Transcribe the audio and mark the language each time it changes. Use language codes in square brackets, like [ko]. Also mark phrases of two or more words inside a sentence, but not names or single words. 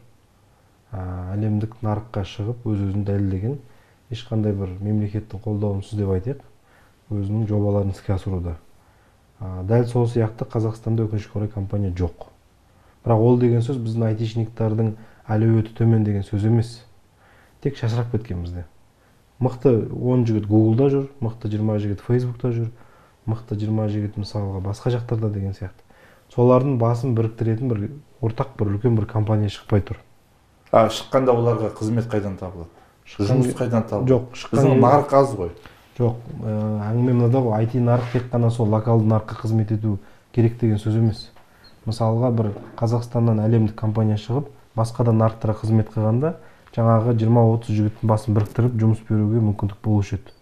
[kk] Әлемдік нарыққа шығып өз-өзін дәлелдеген, ешқандай бір мемлекеттің қолдауынсыз деп айтайық, өзінің жобаларын іске асыруда. Дәл сол сияқты Қазақстанда өкінішке орай компания жоқ. Бірақ ол деген сөз біздің айтишниктардың әлеуеті төмен деген сөз емес. Тек шашырап кеткен бізде. [ky] мыкты 10 жигит Google'да жүр, мыкты 20 жигит Facebook'та жүр, мыкты 20 жигит мисалга башка жактарда деген сыяктуу. [kk] Солардын баасын бириктиретін бір ортақ бір үлкен бір компания шықпай тұр. Шыққанда оларға қызмет қайдан табылады? Жұмыс қайдан табылады? Жоқ, біздің нарық аз ғой. Жоқ, әңгіме мынада ғой, IT нарық тек қана сол локалды нарыққа қызмет ету керек деген сөз емес. Мысалға бір Қазақстаннан әлемдік компания шығып, басқа да нарықтарға қызмет қылғанда, жаңағы 20-30 жігіттің басын біріктіріп жұмыс беруге мүмкіндік болушы еді.